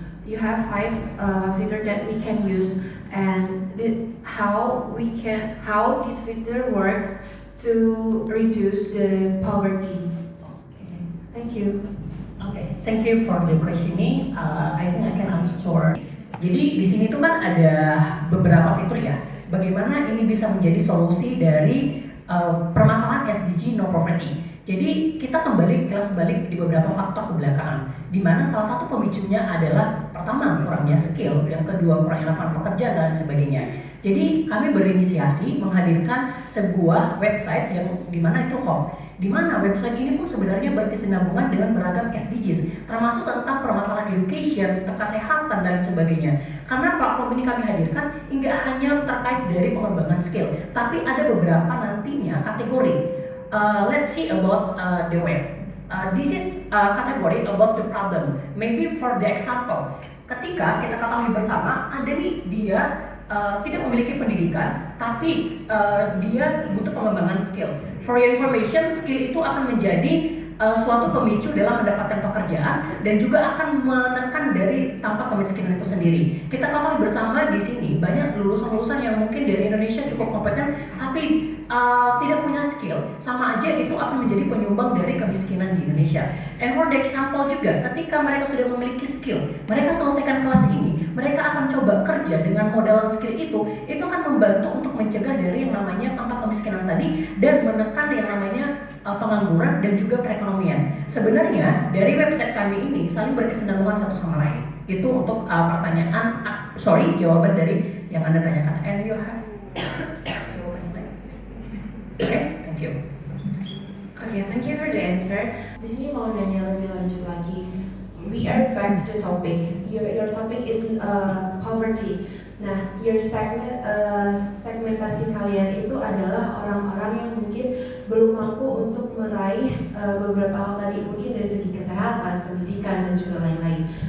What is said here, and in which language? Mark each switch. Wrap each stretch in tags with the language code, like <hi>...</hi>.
<en>You have 5 fitur that we can use, and how this feature works to reduce the poverty. Okay. Thank you. Okay, thank you for the questioning. I think I can answer.</en> <id>Jadi di sini tuh kan ada beberapa fitur ya. Bagaimana ini bisa menjadi solusi dari permasalahan SDG no poverty. Jadi kita kembali kelas balik di beberapa faktor kebelakangan, di mana salah satu pemicunya adalah pertama kurangnya skill, yang kedua kurangnya lapangan pekerjaan dan sebagainya. Jadi kami berinisiasi menghadirkan sebuah website yang dimana itu Home, di mana website ini pun sebenarnya berkesinambungan dengan beragam SDGs, termasuk tentang permasalahan education, kesehatan dan sebagainya. Karena platform ini kami hadirkan nggak hanya terkait dari pengembangan skill, tapi ada beberapa nantinya kategori.</id> <en>Let's see about the web. This is category about the problem. Maybe for the example,</en> <id>ketika kita ketahui bersama ada nih dia tidak memiliki pendidikan, tapi dia butuh pengembangan skill.</id> <en>For your information,</en> <id>skill itu akan menjadi suatu pemicu dalam mendapatkan pekerjaan dan juga akan menekan dari tampak kemiskinan itu sendiri. Kita ketahui bersama di sini banyak lulusan-lulusan yang mungkin dari Indonesia cukup kompeten, tapi tidak punya skill, sama aja itu akan menjadi penyumbang dari kemiskinan di Indonesia.</id> <en>And for the example</en> <id>juga, ketika mereka sudah memiliki skill, mereka selesaikan kelas ini, mereka akan coba kerja dengan modelan skill itu akan membantu untuk mencegah dari yang namanya tampak kemiskinan tadi dan menekan yang namanya pengangguran dan juga perekonomian. Sebenarnya dari website kami ini saling berkesinambungan satu sama lain. Itu untuk jawaban dari yang Anda tanyakan.</id> <en>And you have Okay, thank you. Okay, thank you for the answer.</en> <id>Di sini mau nanya lebih lanjut lagi.</id> <en>We are back to the topic. Your topic is poverty.</en> <id>Nah, your segmentasi kalian itu adalah orang-orang yang mungkin belum mampu untuk meraih beberapa hal tadi, mungkin dari segi kesehatan, pendidikan dan juga lain-lain.</id>